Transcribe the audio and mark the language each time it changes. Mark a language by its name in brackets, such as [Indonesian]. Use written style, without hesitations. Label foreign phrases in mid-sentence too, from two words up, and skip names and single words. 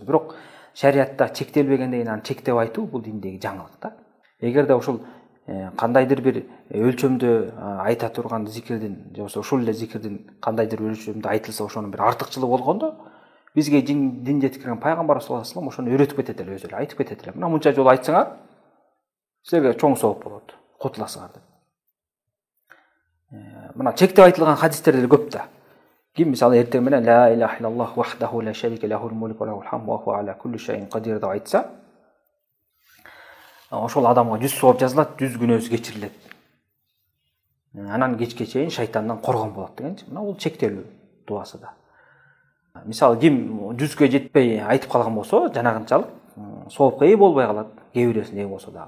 [Kyrgyz] Бирок шариятта чектелбегенден аны чектеп айтуу бул диндеги жаңылык да. Эгерде ушул кандайдыр бир өлчөмдө айта турган зикирдин, же болбосо ушул эле зикирдин кандайдыр өлчөмдө айтылса, ошонун бир артыкчылыгы болгондо, бизге дин жеткирген пайгамбар [Arabic] صلى الله عليه وسلم [Kyrgyz] ошону өйрөтүп кетет эле, өзү эле айтып кетет эле. Мына мынча жолу айтсаңар, силерге чоң сооп болот, кутуласыңар деп. Мына чектеп айтылган хадистер деле көп да. Ким мисалы эртең менен [Arabic] لا إله إلا الله وحده لا شريك له الملك وله الحمد وهو على كل شيء قدير [Kyrgyz] деп айтса, ошол адамга 100 сооп жазылат, 100 күнөөсү кечирилет. Анан кечке чейин шайтандан коргон болот дегенчи. Мына бул чектелүү дуасы да. Мисалы ким 100гө жетпей айтып калган болсо, жанагынчалык соопко ээ болбой калат, кээ бирөөсүнө ээ болсо дагы.